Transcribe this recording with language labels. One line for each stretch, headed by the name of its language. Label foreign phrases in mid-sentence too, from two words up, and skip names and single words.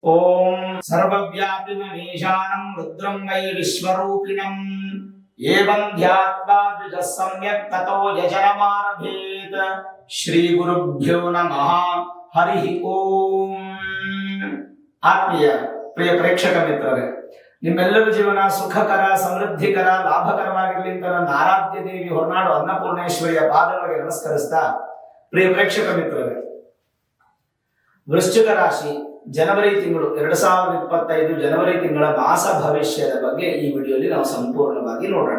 Sanskrit: ओम सर्वव्यापिनमीशानं रुद्रं वै विश्वरूपिणम् एवं ध्यात्वा द्विजः सम्यक् ततो यजनमारभेत। श्री गुरुभ्यो नमः। हरि ओम।
Kannada: ಆತ್ಮೀಯ ಪ್ರಿಯ ಪ್ರೇಕ್ಷಕ ಮಿತ್ರರೇ, ನಿಮ್ಮೆಲ್ಲರ ಜೀವನ ಸುಖಕರ, ಸಮೃದ್ಧಿಕರ, ಲಾಭಕರವಾಗಿರಲಿ ಅಂತ ನನ್ನ ಆರಾಧ್ಯ ದೇವಿ ಹೊರನಾಡು ಅನ್ನಪೂರ್ಣೇಶ್ವರಿಯ ಪಾದಗಳಿಗೆ ನಮಸ್ಕರಿಸ್ತಾ, ಪ್ರಿಯ ಪ್ರೇಕ್ಷಕ ಮಿತ್ರರೇ, ವೃಶ್ಚಿಕ ರಾಶಿ ಜನವರಿ ತಿಂಗಳು 2025 ಜನವರಿ ತಿಂಗಳ ಮಾಸ ಭವಿಷ್ಯದ ಬಗ್ಗೆ ಈ ವಿಡಿಯೋಲಿ ನಾವು ಸಂಪೂರ್ಣವಾಗಿ ನೋಡೋಣ.